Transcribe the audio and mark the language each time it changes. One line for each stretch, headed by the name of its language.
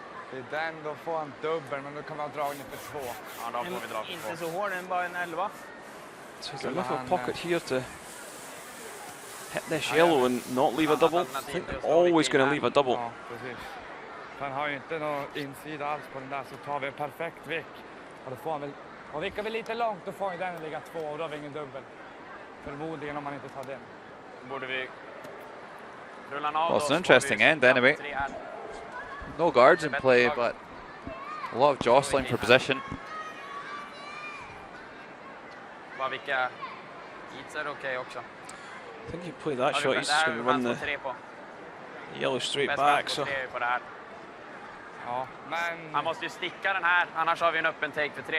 Swedish: Det är den, då får han dubbel, men då kan man dra in för 2. Ja, då får vi dra för 2. Inte så hård, än bara en 11.
English: So there's a little pocket here to hit this yellow and not leave a double. I think they're always going to leave a double.
Swedish: Ja, precis. Han har ju inte någon insida alls på den där, så tar vi en perfekt vick. Och då får han väl, och vickar vi lite långt, då får han den ligga 2 och då har vi ingen dubbel. Förmodligen om man inte tar den. Borde vi rulla av.
English: Well, it's an interesting end anyway. No guards in play, but a lot of jostling for position.
Swedish: Bara vilka hits är okej också.
English: I think you play that shot, he's just going to run the yellow straight back. So.
Swedish: Ja, men... Han måste ju sticka den här, annars har vi en öppen take för 3.